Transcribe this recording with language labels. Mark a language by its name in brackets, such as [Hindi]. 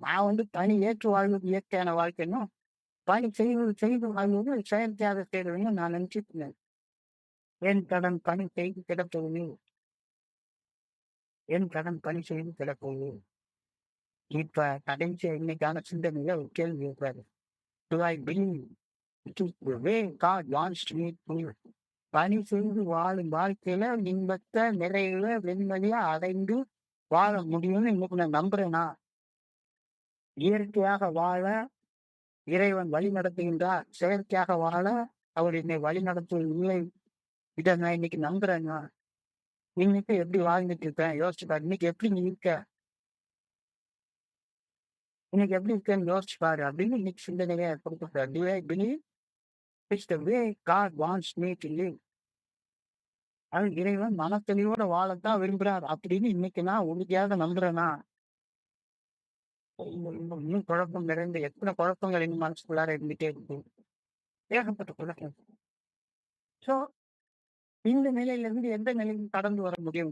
[Tamil] நான் பணி ஏற்று வாழ்வது இயற்கையான வாழ்க்கைன்னும், பணி செய்து வாழ்வது செயற்கையாக செய்யறதுன்னு நான் நினைச்சிட்டு இருந்தேன். என் கடன் பணி செய்து கிடப்பது, என் கடன் பணி செய்து கிடப்பது. இப்ப கடைசியா இன்னைக்கான சிந்தனையில ஒரு கேள்வி இருப்பாரு. [English] Do I believe it is the way God wants me to live? [Tamil] பணி செய்து வாழும் வாழ்க்கையில இன்பத்தை நிறைவுல வெண்மதியா அடைந்து வாழ முடியும்னு இன்னைக்கு நான் நம்புறேனா? இயற்கையாக வாழ இறைவன் வழி நடத்துகின்றார், செயற்கையாக வாழ அவர் என்னை வழி நடத்துவதில்லை. இதை நான் இன்னைக்கு நம்புறேன்னா? இன்னைக்கு எப்படி வாழ்ந்துட்டு இருக்கேன் யோசிச்சு பாரு. இன்னைக்கு எப்படி நீ இருக்க, இன்னைக்கு எப்படி இருக்கேன்னு யோசிச்சு பாரு அப்படின்னு இன்னைக்கு சிந்தனையா கொடுத்துருக்காரு. [English] Do I believe it's the way God wants me to live? [Tamil] அது இறைவன் மனத்தெளிவோட வாழத்தான் விரும்புறார் அப்படின்னு இன்னைக்கு நான் உறுதியாக நம்புறேனா? இன்னும் குழப்பம் நிறைந்த எத்தனை குழப்பங்கள் இன்னும் மனசுக்குள்ளார இருந்துட்டே இருக்கு. ஏகப்பட்ட குழப்பம். சோ இந்த நிலையில இருந்து எந்த நிலைக்கு கடந்து வர முடியும்?